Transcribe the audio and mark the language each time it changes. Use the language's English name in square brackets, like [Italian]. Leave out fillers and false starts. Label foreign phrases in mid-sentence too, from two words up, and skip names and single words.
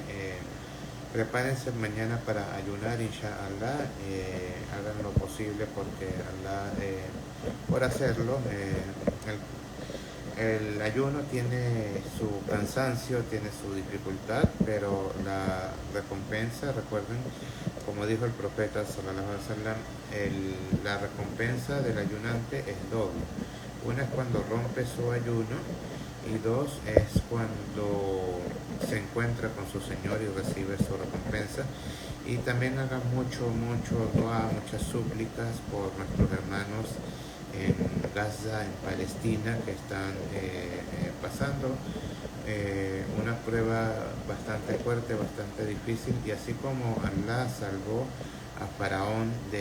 [Spanish] Prepárense mañana para ayunar, inshallah. Hagan lo posible porque Allah, por hacerlo, el ayuno tiene su cansancio, tiene su dificultad, pero la recompensa, recuerden, como dijo el profeta [Arabic] صلى الله عليه وسلم, [Spanish] la recompensa del ayunante es doble. Una es cuando rompe su ayuno y dos es cuando se encuentra con su Señor y recibe su recompensa. Y también hagan mucho dua, muchas súplicas por nuestros hermanos en Gaza, en Palestina, que están pasando una prueba bastante fuerte, bastante difícil, y así como Allah salvó a Faraón